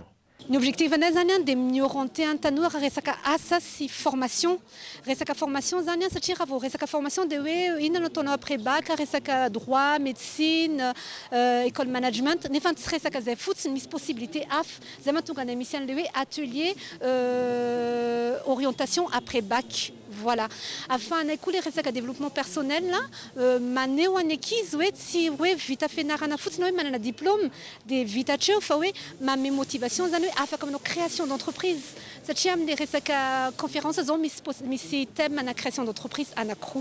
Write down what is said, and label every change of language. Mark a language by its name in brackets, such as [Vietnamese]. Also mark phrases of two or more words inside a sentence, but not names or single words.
[Malagasy] Ny objectif anay zany dia miorienter ny tanora resaka asa sy formation. Resaka formation zany satria raha vao resaka formation dia hoe inona no ataonao [French] après bac, [Malagasy] resaka [French] droit, médecine, école management, [Malagasy] nefa tsy resaka zay fotsiny misy possibilité hafa. Zay mahatonga anay misy an'le hoe [French] atelier orientation après bac. [Malagasy] Voilà. Ahafahanay koa le resaka [French] développement personnel [Malagasy] maneho any ankizy hoe tsy hoe vita fianarana fotsiny hoe manana diplôme dia vita hatreo fa hoe manome motivation zany hoe afaka manao [French] création d'entreprise [Malagasy] satria amin'le resaka conférence zao misy thème ana [French] création d'entreprise [Malagasy] anankiroa.